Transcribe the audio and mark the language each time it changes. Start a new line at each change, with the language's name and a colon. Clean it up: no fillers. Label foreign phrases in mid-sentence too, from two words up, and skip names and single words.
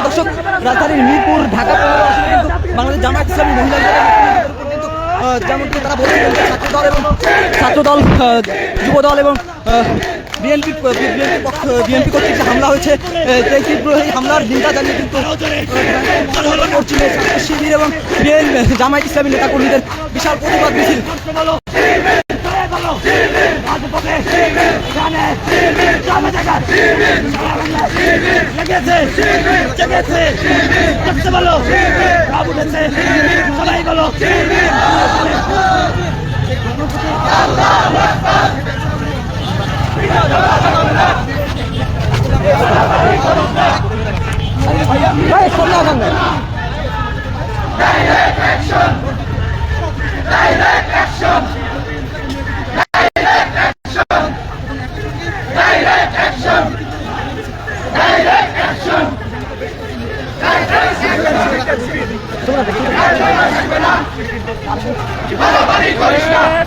Bangla: দর্শক রাজধানীর মিরপুর ঢাকা বাংলাদেশ জামায়াত ইসলামী মহিলা যেমনটি তারা বলছিলেন ছাত্রদল এবং ছাত্রদল যুবদল এবং বিএনপি কর্তৃক যে হামলা হয়েছে এই তীব্র এই হামলার নিন্দা জানিয়ে কিন্তু করছিলেন ছাত্র শিবির এবং জামায়াত ইসলামী নেতাকর্মীদের বিশাল প্রতিবাদ মিছিল। সবাই বলো
English: Direct action! Direct action! Direct action! Direct action! Direct action!
Bangla: বাড়াবাড়ি করিস না।